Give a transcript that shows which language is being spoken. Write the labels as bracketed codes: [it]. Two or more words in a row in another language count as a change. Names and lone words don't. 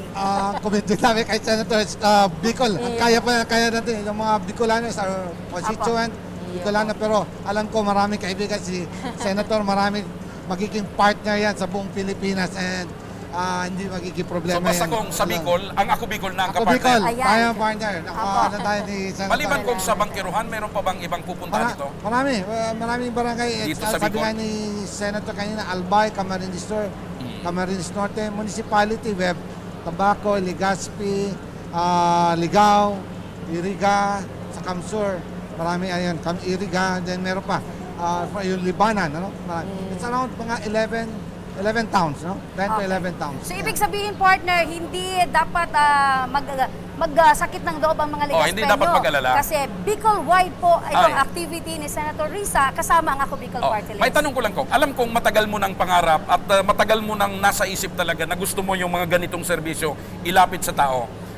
[tl] Committed namin kay Senator Bicol. Kaya natin yung mga Bicolano sa constituent, Bicolano, pero alam ko maraming kaibigan si Senator, maraming magiging partner yan sa buong Pilipinas and hindi magiging problema yan. So basta kung sa Bicol, ang Ako Bicol na ang Ako Bicol, kapartner. tayo ang partner. Ano tayo ni Senator. Maliban kung sa BANQUEROHAN, meron pa bang ibang pupunta dito? Maraming barangay. Dito sa Sabi Bicol? nga ni Senator kanina, Albay, Camarines Sur, Camarines Norte, Municipality, Web, Tabaco, Legazpi, Ligao, Iriga, sa Kamsur. Marami ayun, Iriga, then meron pa. Yung Libanan, ano? [en] It's around mga 11 towns, no? 10 to 11 towns. [tl] So, ibig sabihin, partner, hindi dapat magsakit ng loob ang mga Legaspenyo. Hindi dapat mag-alala. Kasi Bicol-wide po itong activity ni Senator Risa kasama ang Ako Bicol Partylist. May tanong ko lang ko, alam kong matagal mo ng pangarap at matagal mo nang nasa isip talaga na gusto mo yung mga ganitong serbisyo ilapit sa tao.